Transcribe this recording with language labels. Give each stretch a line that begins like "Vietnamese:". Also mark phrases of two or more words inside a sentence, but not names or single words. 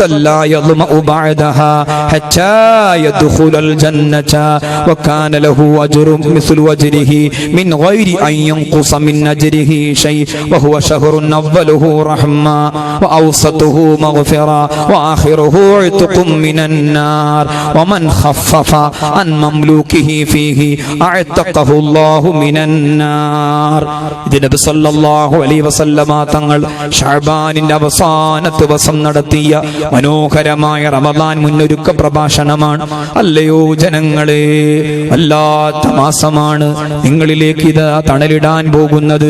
Arabic: لا يظمأ بعدها حتى يدخل الجنة وكان له أجر مثل أجره من غير أن ينقص من أجره شيء وهو شهر أوله رحمة وأوسطه مغفرة وآخره عتق من النار ومن خفف عن مملوكه فيه أعتقه الله من النار.
Malayalam: ഇത് നബി
Arabic: صلى الله عليه وسلم
Malayalam: തങ്ങൾ ശഅബാനിന്റെ അവസാന ദിവസം നടത്തിയ മനോഹരമായ റമദാൻ മുന്നൊരുക്ക പ്രഭാഷണമാണ്. അല്ലയോ ജനങ്ങളെ, വല്ലാത്ത മാസമാണ് നിങ്ങളിലേക്ക് ഇത് തണലിടാൻ പോകുന്നത്.